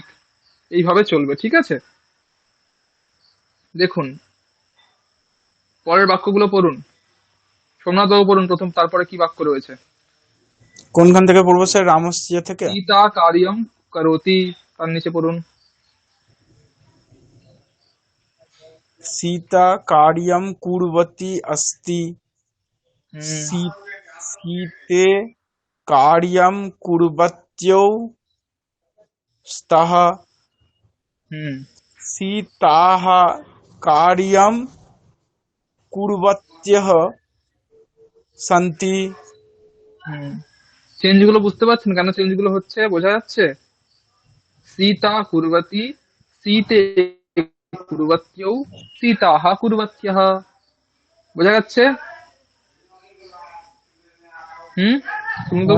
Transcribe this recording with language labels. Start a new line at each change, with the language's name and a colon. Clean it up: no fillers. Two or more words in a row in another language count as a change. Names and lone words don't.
Bangla: এইভাবে চলবে, ঠিক আছে? দেখুন পরের বাক্যগুলো পড়ুন। সোমনাথ বাবু পড়ুন প্রথম, তারপরে কি বাক্য রয়েছে? কোনখান থেকে পড়বো স্যার? রামস্যা থেকে?
Sanskrit: সীতা কার্যম করোতি,
Bangla: তার নিচে পড়ুন।
Sanskrit: सीता कार्यं कुर्वती अस्ति। হুম सीते कार्यं कुर्वत्यौ स्तः। হুম सीताः कार्यं কুর্বত্যः সন্তি।
Bangla: হুম, চেঞ্জ গুলো বুঝতে পারছেন কেন চেঞ্জ গুলো হচ্ছে বোঝা যাচ্ছে?
Sanskrit: সীতা কুর্বতী, সীতে কুর্বত্যৌ, সীতাহ কুর্বত্যঃ।
Bangla: বোঝা যাচ্ছে? হুম, তুমি তো